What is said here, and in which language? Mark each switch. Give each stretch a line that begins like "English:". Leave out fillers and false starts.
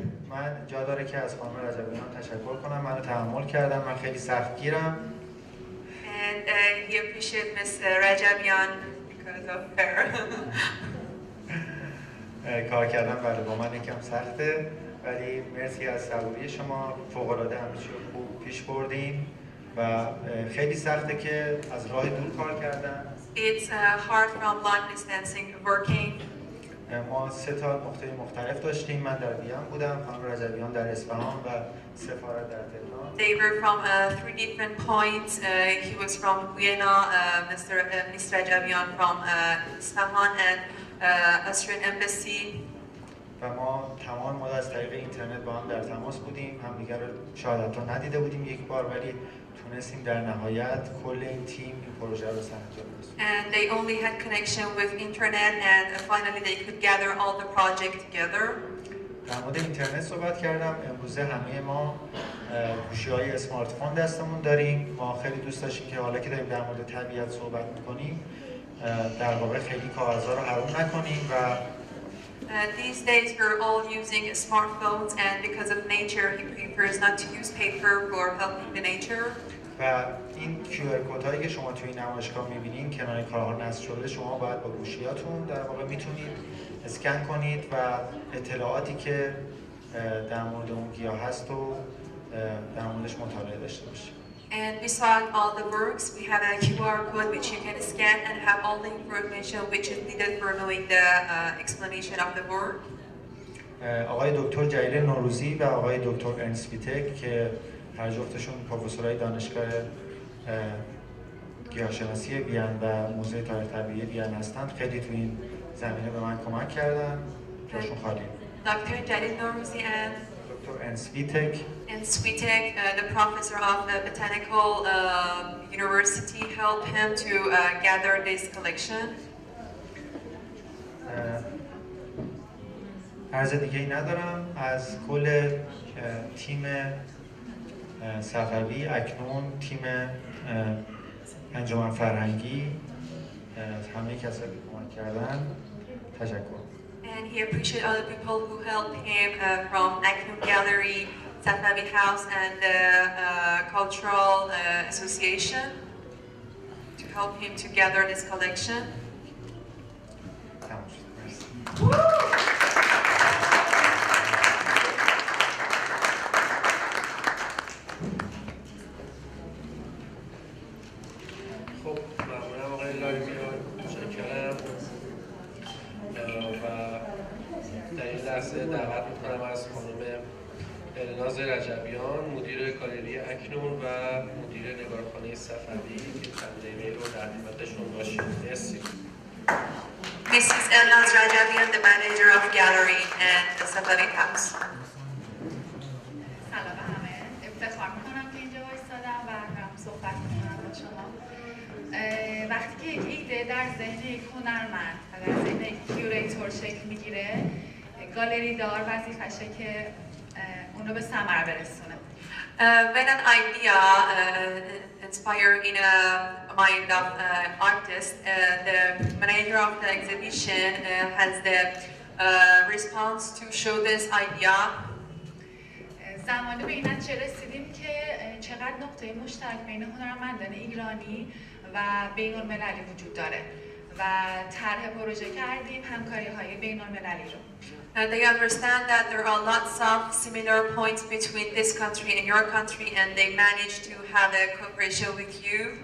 Persian: من جا داره که از خانم رجبیان تشکر کنم. منو تحمل کردم. من خیلی سختگیرم.
English: And he appreciates Miss Rajabian because of her.
Persian: کار کردم بله با من یکم سخته ولی مرسی از صبوری شما. فوق‌العاده همه چی رو خوب پیش بردیم و خیلی سخته که از راه دور کار کردن.
English: It's hard from long distance working.
Persian: ما 3 تا نقطه مختلف داشتیم. من در وین بودم، خانم رجبیان در اصفهان و سفارت در تهران.
English: They were from 3 different points. He was from Vienna, Miss Rajabian from Isfahan and Austrian Embassy.
Persian: و ما تمام مدت از طریق اینترنت با هم در تماس بودیم. همدیگر رو شاید حتی ندیده بودیم یک بار ولی تونستیم در نهایت کل این تیم این پروژه رو سرانجام برسونیم.
English: And they only had connection with internet and finally they could gather all the project together.
Persian: در مورد اینترنت صحبت کردم. امروزه همه ما گوشی‌های اسمارت فون دستمون داریم. ما خیلی دوست داشتیم که حالا که داریم در مورد طبیعت صحبت می‌کنیم در واقع خیلی کاغذها رو حروم نکنیم و
English: These days we're all using smartphones and because of nature he prefers not to use paper for helping the nature.
Persian: و این QR کدهایی که شما توی نمایشگاه می‌بینید کنار کارها نصب شده شما باید با گوشیاتون در واقع میتونید اسکن کنید و اطلاعاتی که در مورد اون گیاه هست و در موردش مطالعه داشته باشید.
English: And beside all the works, we have a QR code which you can scan and have all the information which is needed for knowing the explanation of the work.
Persian: آقای دکتر جلیل نوروزی و آقای دکتر ارنست ویتک که هر جفتشون پروفسورای دانشگاه گیاهشناسی وین و موزه تاریخ طبیعی وین هستند خیلی تو این زمینه به من کمک کردن. جاشون خالی.
English: Dr. Jalil Norouzi and Dr. Ernst Wittek, the professor of the botanical university, helped him to gather this collection.
Persian: عرض دیگه‌ای ندارم. از کل تیم صفوی اکنون تیم انجمن فرهنگی همه کسایی که کمک کردن تشکر.
English: And he appreciated all the people who helped him from Aknum Gallery, Safavi House, and the Cultural Association to help him to gather this collection.
Persian: خب ممنونم آقای لاریمیان. متشکرم. و در این لحظه دعوت میکنم از خانم الناز رجبیان مدیر گالری اکنون و مدیر نگارخانه صفوی که چند دقیقه رو در خدمتشون باشیم. مرسی.
English: Mrs. Elnaz Rajabian, the manager of gallery and the Safavi House.
Persian: سلام همه. افتخار میکنم که اینجا وایسادم و هم صحبت میکنم با شما. وقتی که یک ایده در ذهن یک هنرمند و در ذهن یک کیوریتور شکل میگیره گالری دار وظیفشه که اونو به ثمر برسونه.
English: When an idea inspires in a mind of artist, the manager of the exhibition has the response to show this idea.
Persian: زمانی به این نتیجه رسیدیم که چقدر نقطه مشترک بین هنرمندان ایرانی و بین المللی وجود داره و طرح پروژه کردیم همکاری‌های بین المللی رو.
English: They understand that there are lots of similar points between this country and your country, and they managed to have a cooperation with you.